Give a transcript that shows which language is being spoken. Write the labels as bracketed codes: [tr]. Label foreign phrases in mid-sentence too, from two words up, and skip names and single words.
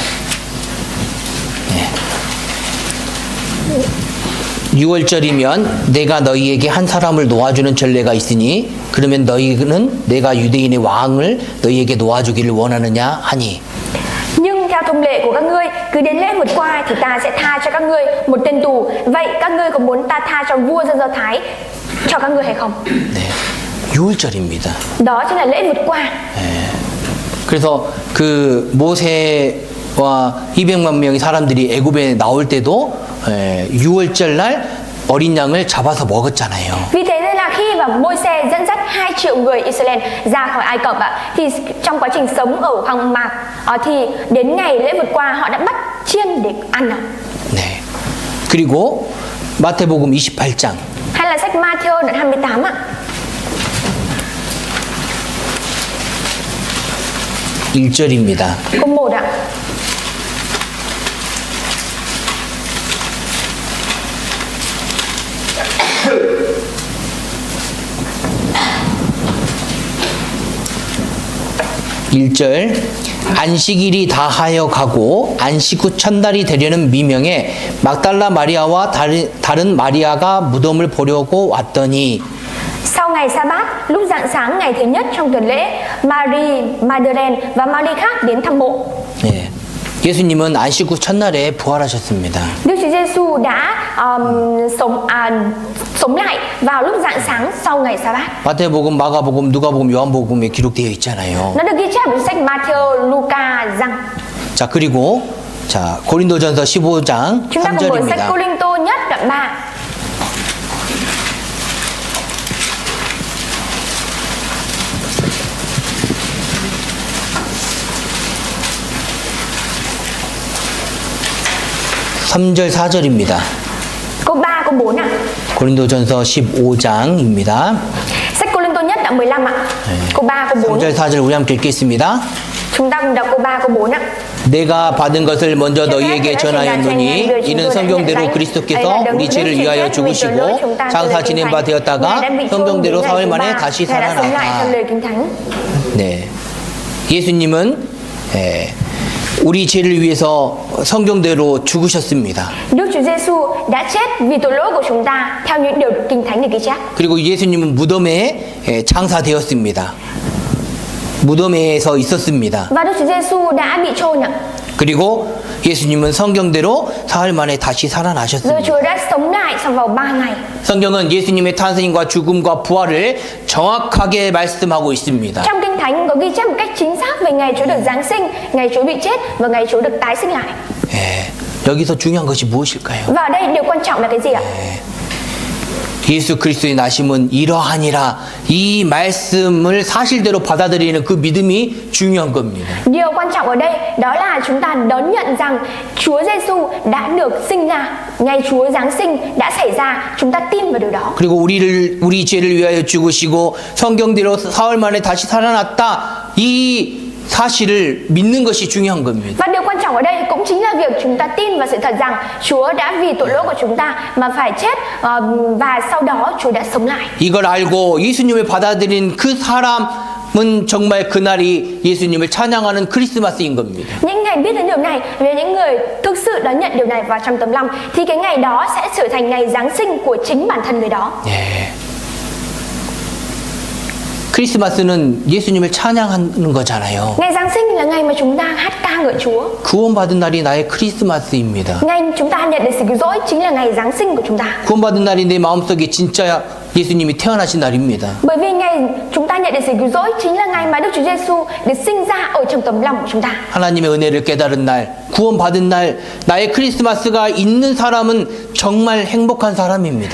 [ko] 6월절이면 내가 너희에게 한 사람을 놓아주는 전례가 있으니 그러면 너희는 내가 유대인의 왕을 너희에게 놓아주기를 원하느냐 하니. [vi] Nhưng theo thông lệ của các ngươi, cứ đến lễ vượt qua thì ta sẽ tha cho các ngươi một tên tù. Vậy các ngươi có muốn ta tha cho vua dân Do Thái cho các ngươi hay không? [ko] 네, 6월절입니다. [vi] Đó chính là lễ vượt qua. [ko] 그래서 그 모세와 200만 명의 사람들이 애굽에 나올 때도 6월절 날 어린 양을 잡아서 먹었잖아요. [vi] Vì thế nên là khi mà Môi-se dẫn dắt 2 triệu người Israel ra khỏi Ai Cập thì trong quá trình sống ở hoang mạc thì đến ngày lễ vượt qua họ đã bắt chiên để ăn ạ. [ko] 네. 그리고 마태복음 28장 [vi] Hay là sách Ma-thi-ơ đoạn 28 ạ. [ko] 1절입니다. [vi] Câu 1 ạ. [ko] 일절 안식일이 다하여 가고 안식 후 첫날이 되려는 미명에 막달라 마리아와 다른 마리아가 무덤을 보려고 왔더니 [vi] Sau ngày Sa-bát, lúc rạng sáng ngày thứ nhất trong tuần lễ, Mary Magdalene và Mary khác đến thăm mộ. [ko] 예, 예수님은 안식 후 첫날에 부활하셨습니다. [vi] Đức Chúa Giêsu đã sống lại vào lúc rạng sáng sau ngày Sa-bát. [ko] 마태복음, 마가복음, 누가복음, 요한복음에 기록되어 있잖아요. [vi] Nó được ghi chép trong sách Ma-thi-ơ, Luca, Giăng. [ko] 자, 그리고 자, 고린도전서 15장 [vi] Chúng ta cùng mở sách [ko] 3절입니다. [vi] Cô-linh-tô nhất đoạn 3. [ko] 삼절 4절입니다. [vi] Câu 3, câu 4 ạ. [ko] 고린도전서 15장입니다. [vi] Sách Cô-linh-tô nhất đoạn 15 ạ. Câu 3, câu 4. [ko] 3절 4절 우리 함께 읽겠습니다. [vi] Chúng ta cùng đọc câu 3, câu 4 ạ. [ko] 내가 받은 것을 먼저 너희에게 전하였노니 이는 성경대로 그리스도께서 우리 죄를 위하여 죽으시고 장사 지낸 바 되었다가 성경대로 사흘 만에 다시 살아나다. 네, 예수님은 우리 죄를 위해서 성경대로 죽으셨습니다. [vi] Đức Chúa Giêsu đã chết vì tội lỗi của chúng ta theo những điều Kinh Thánh được ghi chép. [ko] 그리고 예수님은 무덤에 장사되었습니다. 무덤에서 있었습니다. [vi] Và Đức Chúa Giêsu đã bị chôn ạ. [ko] 그리고 예수님은 성경대로 사흘 만에 다시 [vi] Rồi [ko] 살아나셨습니다. [vi] Chúa đã sống lại sau vào 3 ngày. [ko] 성경은 예수님의 탄생과 죽음과 부활을 정확하게 말씀하고 있습니다. [vi] Trong Kinh Thánh có ghi chép một cách chính xác về ngày Chúa được giáng sinh, ngày Chúa bị chết và ngày Chúa được tái sinh lại. [ko] 여기서 중요한 것이 무엇일까요? [vi] Và ở đây điều quan trọng là cái gì ạ? [ko] 예수 그리스도의 나심은 이러하니라. 이 말씀을 사실대로 받아들이는 그 믿음이 중요한 겁니다. [vi] Điều quan trọng ở đây đó là chúng ta đón nhận rằng Chúa Giêsu đã được sinh ra, ngày Chúa giáng sinh đã xảy ra, chúng ta tin vào điều đó. [ko] 그리고 우리 죄를 위하여 죽으시고 성경대로 사흘 만에 다시 살아났다. 이 사실을 믿는 것이 중요한 겁니다. [vi] Và điều quan trọng ở đây cũng chính là việc chúng ta tin vào sự thật rằng Chúa đã vì tội lỗi của chúng ta mà phải chết và sau đó Chúa đã sống lại. [ko] 이걸 알고 예수님을 받아들인 그 사람은 정말 그날이 예수님을 찬양하는 크리스마스인 겁니다. [vi] Những người biết đến điều này, về những người thực sự đón nhận điều này vào trong tấm lòng thì cái ngày đó sẽ trở thành ngày Giáng sinh của chính bản thân người đó. [ko] 크리스마스는 예수님을 찬양하는 거잖아요. [vi] Ngày Giáng sinh là ngày mà chúng ta hát ca ngợi Chúa. [ko] 구원받은 날이 나의 크리스마스입니다. [vi] Ngày chúng ta nhận được sự cứu rỗi chính là ngày Giáng sinh của chúng ta. [ko] 구원받은 날이 내 마음속에 진짜 예수님이 태어나신 날입니다. [vi] Bởi vì ngày chúng ta nhận được sự cứu rỗi chính là ngày mà Đức Chúa Giêsu được sinh ra ở trong tấm lòng của chúng ta. [ko] 하나님의 은혜를 깨달은 날, 구원받은 날, 나의 크리스마스가 있는 사람은 정말 행복한 사람입니다.